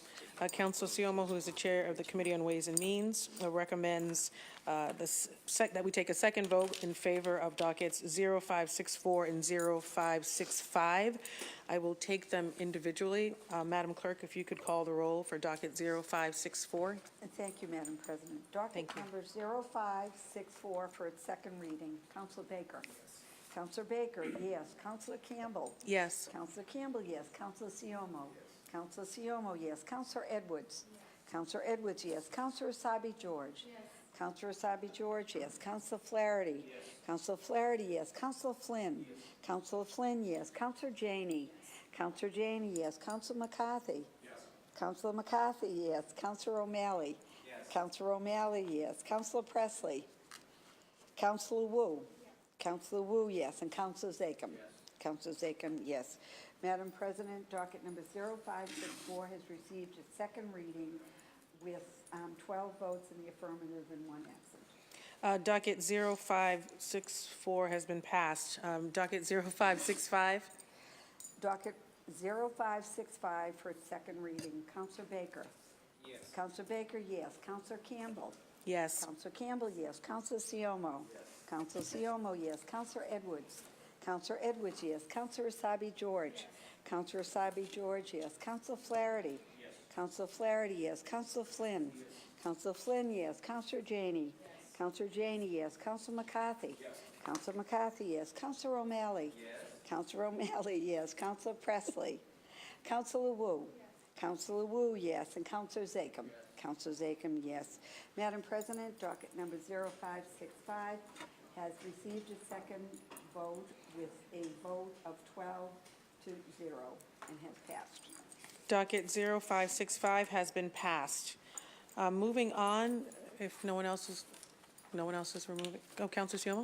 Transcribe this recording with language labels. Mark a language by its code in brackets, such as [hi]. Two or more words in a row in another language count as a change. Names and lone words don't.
[en] Councilor Sioma, who is the chair of the Committee on Ways and Means, recommends that we take a second vote in favor of dockets 0564 and 0565. I will take them individually. Madam Clerk, if you could call the roll for docket 0564. And thank you, Madam President. Docket number 0564 for its second reading. Councilor Baker. Councilor Baker, yes. Councilor Campbell. Yes. Councilor Campbell, yes. Councilor Sioma. Councilor Sioma, yes. Councilor Edwards. Councilor Edwards, yes. Councilor Essaibi-George. Yes. Councilor Essaibi-George, yes. Councilor Flaherty. Yes. Councilor Flaherty, yes. Councilor Flynn. Yes. Councilor Flynn, yes. Councilor Janey. Councilor Janey, yes. Councilor McCarthy. Yes. Councilor McCarthy, yes. Councilor O'Malley. Yes. Councilor O'Malley, yes. Councilor Presley. Councilor Wu. Councilor Wu, yes. And Councilor Zachem. Yes. Councilor Zachem, yes. Madam President, docket number 0564 has received its second reading with 12 votes in the affirmative and 1 absent. Docket 0564 has been passed. Docket 0565. Docket 0565 for its second reading. Councilor Baker. Yes. Councilor Baker, yes. Councilor Campbell. Yes. Councilor Campbell, yes. Councilor Sioma. Yes. Councilor Sioma, yes. Councilor Edwards. Councilor Edwards, yes. Councilor Essaibi-George. Yes. Councilor Essaibi-George, yes. Councilor Flaherty. Yes. Councilor Flaherty, yes. Councilor Flynn. Yes. Councilor Flynn, yes. Councilor Janey. Yes. Councilor Janey, yes. Councilor McCarthy. Yes. Councilor McCarthy, yes. Councilor O'Malley. Yes. Councilor O'Malley, yes. Councilor Presley. Councilor Wu. Yes. Councilor Wu, yes. And Councilor Zachem. Yes. Councilor Zachem, yes. Madam President, docket number 0565 has received its second vote with a vote of 12-0 and has passed. Docket 0565 has been passed. Moving on, if no one else is removing, Councilor Siomo?